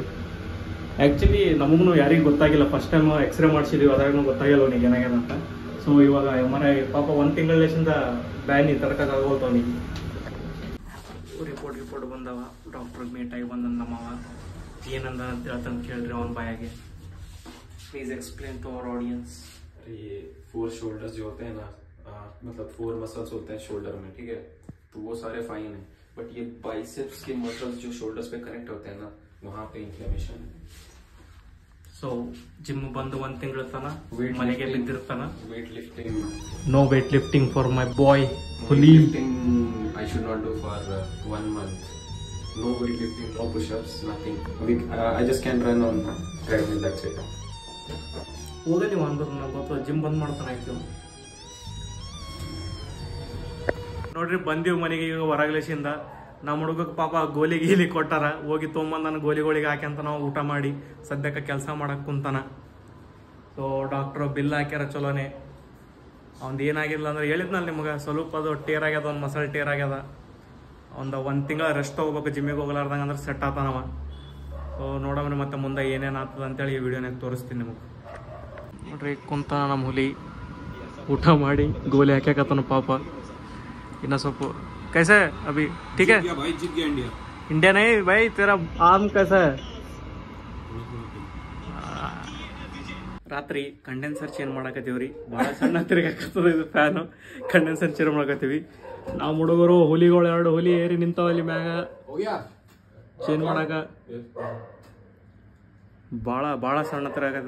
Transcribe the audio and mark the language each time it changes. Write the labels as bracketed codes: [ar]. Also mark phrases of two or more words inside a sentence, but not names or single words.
[kn] ಆ್ಯಕ್ಚುಲಿ ನಮಗೂ ಯಾರಿಗೂ ಗೊತ್ತಾಗಿಲ್ಲ. [en] first time X-ray [kn] ಮಾಡಿಸಿದ್ವಿ, ಅದ್ರಾಗೂ ಗೊತ್ತಾಗಿಲ್ಲ ಅವನಿಗೆ ಏನಾಗ್ಯದ ಅಂತ. ಸೊ ಇವಾಗ MRI ಪಾಪ 1 ತಿಂಗಳಿಂದ ಬ್ಯಾನಿ ತರಕಾಗೋಲ್ತು ಅವನಿಗೆ. ರಿಪೋರ್ಟ್ ಬಂದವ. ಡಾಕ್ಟ್ರಿಗೆ ಮೀಟಾಗಿ ಬಂದ ನಮ್ಮವ ಏನಂದ ಅಂತ ಹೇಳ್ತಂತ ಕೇಳಿದ್ರಿ ಅವನ ಬಾಯಾಗೆ. [en] please explain to our audience. [hi] ये 4 शोल्डर्स जो होते हैं ना, मतलब 4 मसल्स होते हैं शोल्डर में, ठीक है, तो वो सारे फाइन है. बट ये बाइसेप्स के मसल्स जो शोल्डर्स पे कनेक्ट होते हैं ना, वहाँ पे इन्फ्लेमेशन है. [kn] ಸೊ ಜಿಮ್ ಬಂದ್ 1 ತಿಂಗಳ ತನ ಮನೆಗೆ ಬಿದ್ದಿರ್ತಾನ. [en] weight lifting, no weight lifting for my boy Huli. लिफ्टिंग I should not do for 1 month. No weight lifting, no push-ups, nothing. I just can run on treadmill, that's it. [kn] ಹೋಗ ನೀವು ಅಂದ್ರು ನಂಗೆ ಗೊತ್ತು, ಜಿಮ್ ಬಂದ್ ಮಾಡ್ತಾನೆ ಆಯ್ತು. ನೋಡ್ರಿ, ಬಂದೀವಿ ಮನೆಗೆ ಈಗ ಹೊರಗ್ಲೇಸಿಂದ. ನಮ್ಮ ಹುಡುಗಕ್ಕೆ ಪಾಪ ಗೋಲಿ ಕೊಟ್ಟಾರ. ಹೋಗಿ ತೊಗೊಂಬಂದನ ಗೋಲಿಗಳಿಗೆ ಹಾಕ್ಯಂತ ನಾವು ಊಟ ಮಾಡಿ ಸದ್ಯಕ್ಕೆ ಕೆಲಸ ಮಾಡಕ್ಕೆ ಕುಂತಾನ. ಸೊ ಡಾಕ್ಟ್ರು ಬಿಲ್ ಹಾಕ್ಯಾರ ಚಲೋನೆ. ಅವ್ದು ಏನಾಗಿಲ್ಲ ಅಂದ್ರೆ ಹೇಳಿದ್ನಲ್ಲ ನಿಮ್ಗೆ, ಸ್ವಲ್ಪ ಅದು ಟೇರ್ ಆಗ್ಯದ, ಒಂದು [en] muscle tear [kn] ಆಗ್ಯದ. ಒಂದು 1 ತಿಂಗಳ ರೆಸ್ಟ್ ತೊಗೋಬೇಕು ಜಿಮ್ಮಿಗೆ ಹೋಗ್ಲಾರ್ದಂಗೆ, ಅಂದ್ರೆ ಸೆಟ್ ಆತಾನವ. ಸೊ ನೋಡಮ್ರಿ ಮತ್ತೆ ಮುಂದೆ ಏನೇನು ಆಗ್ತದೆ ಅಂತೇಳಿ ಈ ವಿಡಿಯೋನಾಗ ತೋರಿಸ್ತೀನಿ ನಿಮಗೆ. ನೋಡ್ರಿ, ಕುಂತಾನ ನಮ್ಮ ಹುಲಿ. ಊಟ ಮಾಡಿ ಗೋಲಿ ಹಾಕ್ಯಾಕತ್ತಾನ ಪಾಪ. ಇನ್ನ ಸ್ವಲ್ಪ [hi] कैसे अभी ठीक है भाई जीत गया इंडिया. इंडिया नहीं भाई, तेरा आर्म कैसा है? [kn] ರಾತ್ರಿ [en] condenser change [kn] ಮಾಡಕತ್ತೀವ್ರಿ. ಭಾಳ ಸಣ್ಣ ತಿರ್ಗಾಕತ್ತದ ಇದು ಫ್ಯಾನು. [en] condenser change [kn] ಮಾಡಕತ್ತೀವಿ. ನಾವು ಹುಡುಗರು ಹುಲಿಗಳು 2 ಹುಲಿ ಏರಿ ನಿಂತಾವಲ್ಲಿ ಮ್ಯಾಗ. ಚೇಂಜ್ ಮಾಡಕ ಭಾಳ ಸಣ್ಣ ತಿರ್ಗಾಕತ್ತದ.